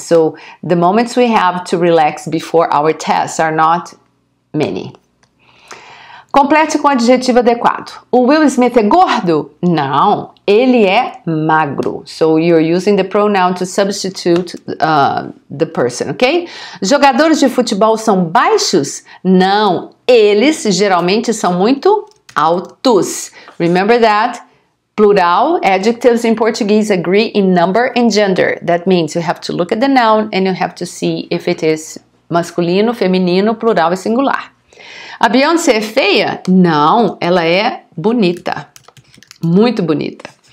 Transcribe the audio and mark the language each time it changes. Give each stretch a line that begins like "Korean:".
English: So, the moments we have to relax before our tests are not many.
Portuguese: Complete com o adjetivo adequado. O Will Smith é gordo? Não, ele é magro.
English: So, you're using the pronoun to substitute the person, ok?
Portuguese: Jogadores de futebol são baixos? Não, eles geralmente são muito altos.
English: Remember that? Plural, adjectives in Portuguese agree in number and gender. That means you have to look at the noun and you have to see if it is
Portuguese: masculino, feminino, plural e singular. A Beyoncé é feia? Não, ela é bonita. Muito bonita.